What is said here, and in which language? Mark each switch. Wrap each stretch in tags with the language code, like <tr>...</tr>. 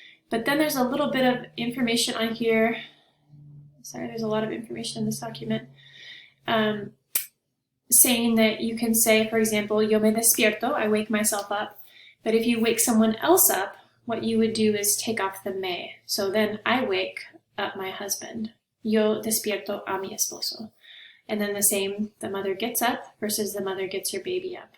<en>But then there's a little bit of information on here. Sorry, there's a lot of information in this document. Saying that you can say, for example,</en> <es>yo me despierto,</es> <en>I wake myself up. But if you wake someone else up, what you would do is take off the me. So then I wake up my husband.</en> <es>Yo despierto a mi esposo.</es> <en>And then the same, the mother gets up versus the mother gets your baby up.</en>